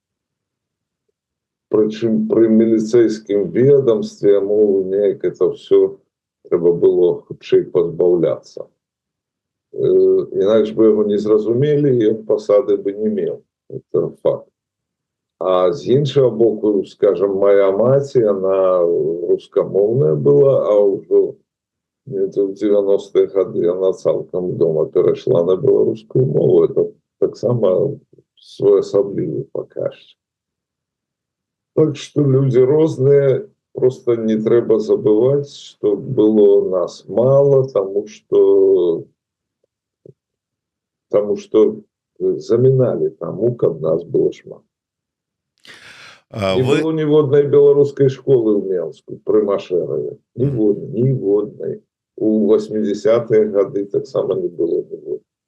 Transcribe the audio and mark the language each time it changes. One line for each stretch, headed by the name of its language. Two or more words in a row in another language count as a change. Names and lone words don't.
Belarusian: Прычым пры міліцэйскім ведомстве яму неяк это ўсё трэба было хутчэй пазбаўляцца. Інакш бы яго не зразумелі, і ён пасады бы не меў.
Russian: Это факт.
Belarusian: А з іншага боку, скажем, моя маці, яна рускамоўная была, а ўжо
Russian: где-то в 90-е гады она
Belarusian: цалкам дома перайшла на беларускую мову. Это таксама своеасаблівы паказчык.
Russian: Так что люди
Belarusian: розныя, просто не трэба забываць,
Russian: что было нас мало,
Belarusian: тому что заміналі таму, каб нас было шмат. Не было ніводнай беларускай школы ў Менску пры Машэраве. Ніводнай. У 80-е гады таксама не было ніводнай.